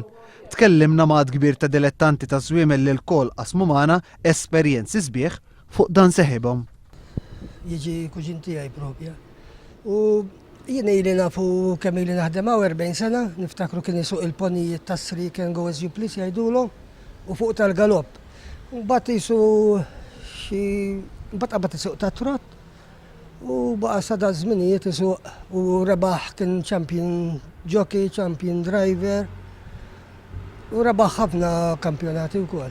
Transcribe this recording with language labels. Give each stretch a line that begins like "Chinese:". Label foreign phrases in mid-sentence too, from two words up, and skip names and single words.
Maltese: Tkellimna maqgħad kbir ta' dilettanti ta' żwiemel li l-kol qasmu magħna esperjenzi sbieħ fuq dan seħibhom. Jiġi kuġin tiegħi propja. U jien ili nafu kemm ili naħdem hawn 40 sena, niftakru kien isuq il-ponijiet tas-sri
English: can go as you please
Maltese: jgħidulhom u fuq tal-galopp. Mbagħad isu xi mbagħad qabad isuq tat-trott u baqa' sada żminijiet isuq u rebaħ kien
English: champion jockey, champion driver
Maltese: u rebaħ ħafna kampjonati wkoll.